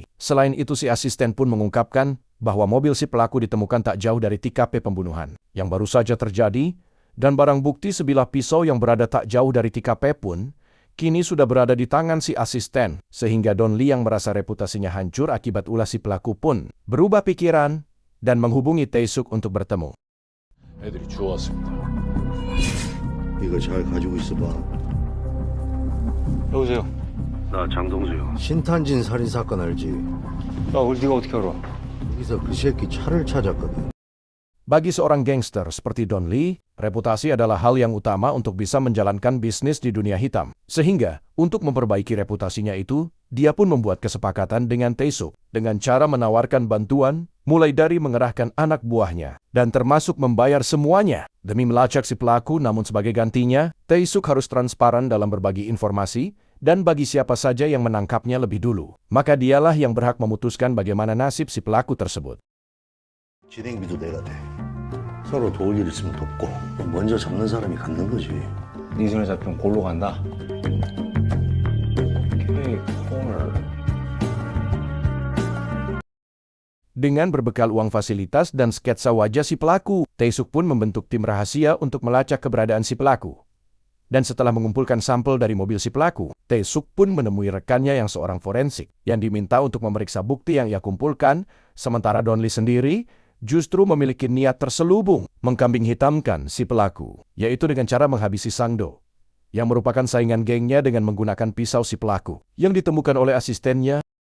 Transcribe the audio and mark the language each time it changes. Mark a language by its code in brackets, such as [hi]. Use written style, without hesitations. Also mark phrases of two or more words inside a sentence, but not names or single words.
[id] Selain itu, si asisten pun mengungkapkan bahwa mobil si pelaku ditemukan tak jauh dari TKP pembunuhan yang baru saja terjadi, dan barang bukti sebilah pisau yang berada tak jauh dari TKP pun kini sudah berada di tangan si asisten, sehingga Donli yang merasa reputasinya hancur akibat ulah si pelaku pun berubah pikiran dan menghubungi Tae-suk untuk bertemu. [ko] 애들이 주워왔습니다. 이거 잘 가지고 있어봐. 여보세요. 나 장동수요. 신탄진 살인사건 알지? 야, 네가 어떻게 알아? 여기서 그 새끼 차를 찾았거든. [id] Bagi seorang gangster seperti Donli, reputasi adalah hal yang utama untuk bisa menjalankan bisnis di dunia hitam. Sehingga, untuk memperbaiki reputasinya itu, dia pun membuat kesepakatan dengan Tae-suk dengan cara menawarkan bantuan, mulai dari mengerahkan anak buahnya, dan termasuk membayar semuanya demi melacak si pelaku. Namun sebagai gantinya, Tae-suk harus transparan dalam berbagi informasi, dan bagi siapa saja yang menangkapnya lebih dulu, maka dialah yang berhak memutuskan bagaimana nasib si pelaku tersebut. [ko] 진행비도 내가 돼. 서로 도울 일 있으면 돕고 먼저 잡는 사람이 갖는 거지. 네 손에 잡히면 골로 간다. [id] Dengan berbekal uang fasilitas dan sketsa wajah si pelaku, Tae-suk pun membentuk tim rahasia untuk melacak keberadaan si pelaku. Dan setelah mengumpulkan sampel dari mobil si pelaku, Tae-suk pun menemui rekannya yang seorang forensik yang diminta untuk memeriksa bukti yang ia kumpulkan, sementara Donli sendiri justru memiliki niat terselubung mengkambing hitamkan si pelaku, yaitu dengan cara menghabisi Sangdo, yang merupakan saingan gengnya dengan menggunakan pisau si pelaku, yang ditemukan oleh asistennya.